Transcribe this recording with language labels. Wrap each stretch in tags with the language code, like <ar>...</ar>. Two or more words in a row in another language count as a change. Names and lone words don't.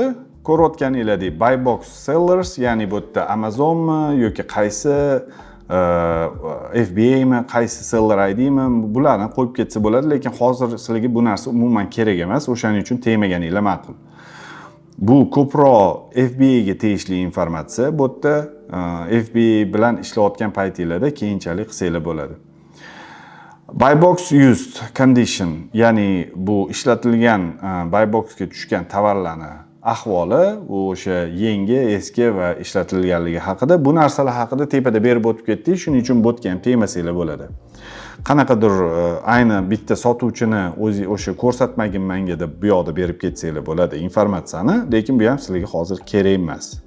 <uz>Ko'rayotganinglardek</uz> <en>buy box sellers,</en> <uz>ya'ni bu yerda Amazonmi yoki qaysi FBA mi, qaysi</uz> <en>seller IDmi,</en> <uz>bularni qo'yib ketsa bo'ladi, lekin hozir sizlarga bu narsa umuman kerak emas, o'shaning uchun tegmaganinglar ma'qul. Bu ko'proq FBA ga tegishli informatsiya. Bu yerda FBA bilan ishlayotgan paytinglarda keyinchalik qilsanglar bo'ladi.</uz> <en>Buy box used condition,</en> <uz>ya'ni bu ishlatilgan</uz> <en>buy boxga</en> <uz>tushgan tovarlarni ahvoli, o'sha yangi, eski va ishlatilganligi haqida, bu narsalar haqida tepada berib o'tib ketdik, shuning uchun bu yerga ham tegmasanglar bo'ladi. Qanaqadir ayni bitta sotuvchini o'zi o'sha ko'rsatmagin menga deb bu yoqda berib ketsanglar bo'ladi informatsiyani, lekin bu ham sizlarga hozir kerak emas.</uz>